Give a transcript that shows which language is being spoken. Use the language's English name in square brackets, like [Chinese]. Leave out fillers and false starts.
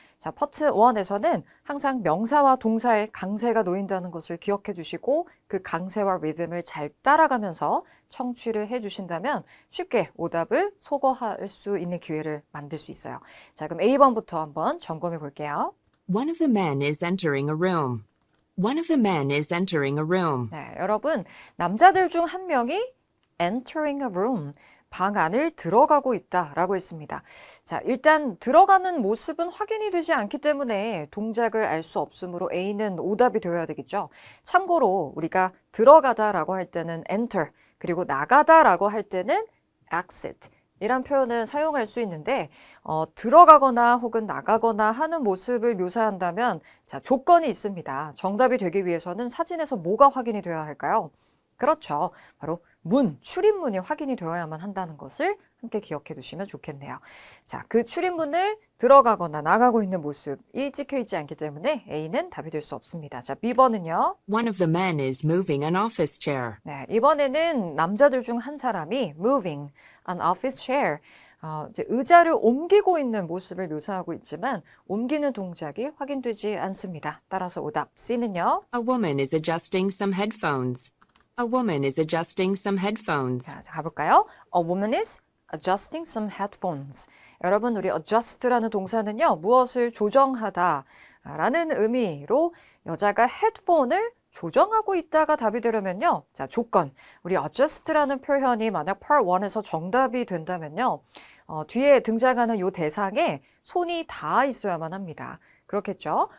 [Korean] 자, 파트 1에서는 항상 명사와 동사의 강세가 놓인다는 것을 기억해 주시고 그 강세와 리듬을 잘 따라가면서 청취를 해 주신다면 쉽게 오답을 소거할 수 있는 기회를 만들 수 있어요. 자, 그럼 A번부터 한번 점검해 볼게요. [English] One of the men is entering a room. One of the men is entering a room. [Korean] 네, 여러분, 남자들 중 한 명이 [English] entering a room, [Korean] 방 안을 들어가고 있다라고 했습니다. 자, 일단 들어가는 모습은 확인이 되지 않기 때문에 동작을 알 수 없으므로 A는 오답이 되어야 되겠죠. 참고로 우리가 들어가다라고 할 때는 enter, 그리고 나가다라고 할 때는 exit 이란 표현을 사용할 수 있는데 들어가거나 혹은 나가거나 하는 모습을 묘사한다면 자, 조건이 있습니다. 정답이 되기 위해서는 사진에서 뭐가 확인이 되어야 할까요? 그렇죠. 바로 문, 출입문이 확인이 되어야만 한다는 것을 함께 기억해 두시면 좋겠네요. 자, 그 출입문을 들어가거나 나가고 있는 모습이 찍혀 있지 않기 때문에 A는 답이 될 수 없습니다. 자, B번은요. [English] One of the men is moving an office chair. [Korean] 네, 이번에는 남자들 중 한 사람이 [English] moving an office chair, [Korean] 이제 의자를 옮기고 있는 모습을 묘사하고 있지만 옮기는 동작이 확인되지 않습니다. 따라서 오답 C는요. [English] A woman is adjusting some headphones. A woman is adjusting some headphones. [Korean] 자, 가볼까요? [English] A woman is adjusting some headphones. [Korean] 여러분, 우리 adjust라는 동사는요, 무엇을 조정하다 라는 의미로 여자가 헤드폰을 조정하고 있다가 답이 되려면요. 자, 조건. 우리 adjust라는 표현이 만약 part 1에서 정답이 된다면요. 뒤에 등장하는 이 대상에 손이 닿아 있어야만 합니다. 그렇겠죠?